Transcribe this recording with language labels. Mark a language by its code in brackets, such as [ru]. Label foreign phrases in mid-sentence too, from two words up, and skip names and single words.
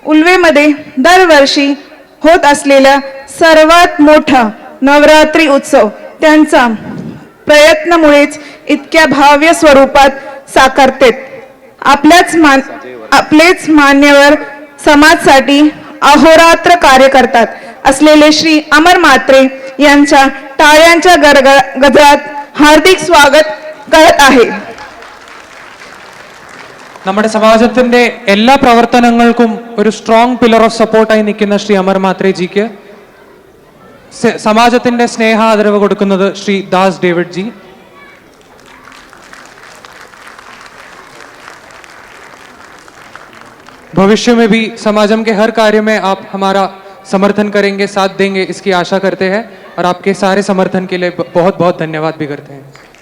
[mr] उल्वेमध्ये दरवर्षी होत असलेला सर्वात मोठा नवरात्री उत्सव त्यांचा प्रयत्नामुळेच इतक्या भव्य स्वरूपात साकारतेत. आपलेच मान्यवर समाजासाठी अहोरात्र कार्य करतात असलेले श्री अमर म्हात्रे यांच्या टाळ्यांच्या गजरात हार्दिक स्वागत करत आहे. [ml] നമ്മുടെ സമാജത്തിന്റെ എല്ലാ പ്രവർത്തനങ്ങൾക്കും ഒരു [en] strong pillar of support [ml] നിൽക്കുന്ന ശ്രീ അമർ മാത്രേ ജിക്ക് സമാജത്തിന്റെ സ്നേഹ ആദരവ് കൊടുക്കുന്നത് ശ്രീ ദാസ് ഡേവിഡ് ജി. [hi] भविष्य में भी समाजम के हर कार्य में आप हमारा समर्थन करेंगे, साथ देंगे, इसकी आशा करते हैं और आपके सारे समर्थन के लिए बहुत बहुत धन्यवाद भी करते हैं.